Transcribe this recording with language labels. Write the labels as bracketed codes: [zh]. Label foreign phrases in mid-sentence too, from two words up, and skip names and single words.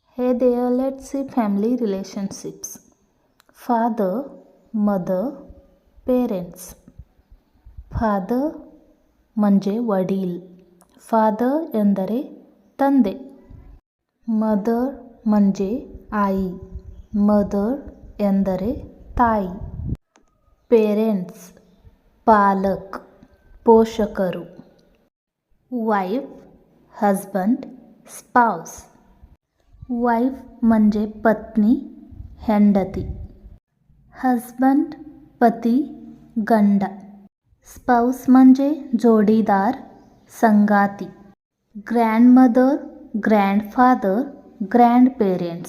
[en] Hey there, let's see family relationships. Father, mother, parents. [mr] Father म्हणजे वडील. [kn] फादर ಎಂದರೆ ತಂದೆ. ಮದರ್ [mr] म्हणजे आई. [kn] ಮದರ್ ಎಂದರೆ ತಾಯಿ. ಪೇರೆಂಟ್ಸ್ ಪಾಲಕ್ ಪೋಷಕರು. [en] wife husband spouse. [mr] वाईफ म्हणजे पत्नी ಹೆಂಡತಿ. हस्बंड पती गंड. स्पाउस म्हणजे जोडीदार संगाती. [en] grandmother grandfather grandparents.